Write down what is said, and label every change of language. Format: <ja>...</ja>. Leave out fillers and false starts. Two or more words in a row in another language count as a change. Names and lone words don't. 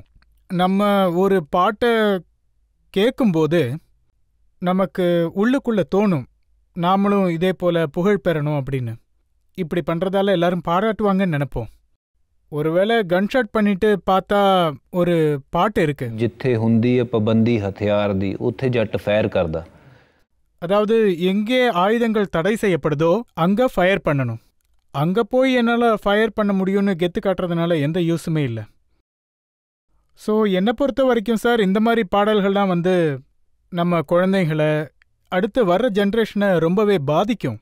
<ta>நம்ம ஒரு பாட்டை கேட்கும்போது நமக்கு உள்ளுக்குள்ளே தோணும், நாமளும் இதே போல் புகழ் பெறணும் அப்படின்னு. இப்படி பண்ணுறதால எல்லாரும் பாராட்டுவாங்கன்னு நினைப்போம். ஒருவேளை கன்ஷாட் பண்ணிட்டு பார்த்தா ஒரு பாட்டு இருக்கு,</ta> <pa>ਜਿੱਥੇ ਹੁੰਦੀ ਹੈ ਪਾਬੰਦੀ ਹਥਿਆਰ ਦੀ ਉੱਥੇ ਜੱਟ ਫਾਇਰ ਕਰਦਾ.</pa> <ta>அதாவது எங்கே ஆயுதங்கள் தடை செய்யப்படுதோ அங்கே ஃபயர் பண்ணணும். அங்கே போய் என்னால் ஃபயர் பண்ண முடியும்னு கெத்து காட்டுறதுனால எந்த யூஸுமே இல்லை. ஸோ என்னை பொறுத்த வரைக்கும் சார், இந்த மாதிரி பாடல்கள்லாம் நம்ம குழந்தைங்களை, அடுத்து வர்ற ஜென்ரேஷனை ரொம்பவே பாதிக்கும்.</ta>